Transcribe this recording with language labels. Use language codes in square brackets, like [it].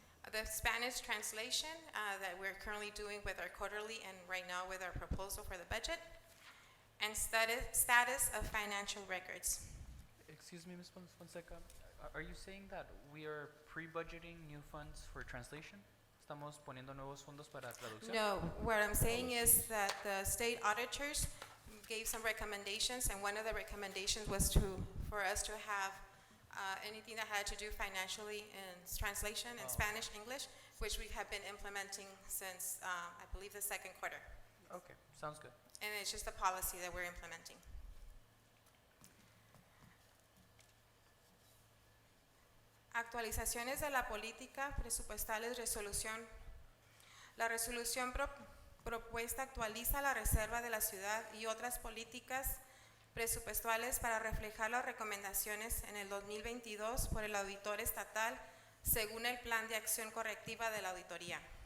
[en] The Spanish translation that we're currently doing with our quarterly and right now with our proposal for the budget. And status of financial records. Excuse me, Ms. Fonseca, are you saying that we are pre-budgeting new funds for translation? [es] ¿Estamos poniendo nuevos fondos para traducción? [en] No, what I'm saying is that the state auditors gave some recommendations, and one of the recommendations was for us to have anything that had to do financially in translation in Spanish, English, which we have been implementing since, I believe, the second quarter. Okay, sounds good. And it's just a policy that we're implementing. [es] Actualizaciones de la política presupuestales, resolución. La resolución propuesta actualiza la reserva de la ciudad y otras políticas presupuestales para reflejar las recomendaciones en el 2022 por el auditor estatal según el plan de acción correctiva de la auditoría.